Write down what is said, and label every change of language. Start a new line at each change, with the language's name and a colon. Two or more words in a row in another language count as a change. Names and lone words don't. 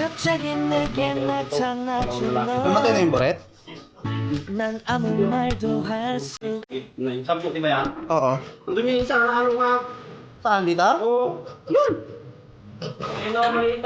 Korean: 갑자기 내게 나타나준
Filipino: Namatay na
Korean: 너
Filipino: yung Boret?
Korean: 난 아무 말도 할수
Filipino: Sampu, di ba yan? Oo. Nandun yung isang araw nga. Saan? Dito? Oo. Yun! Ayun ako malito.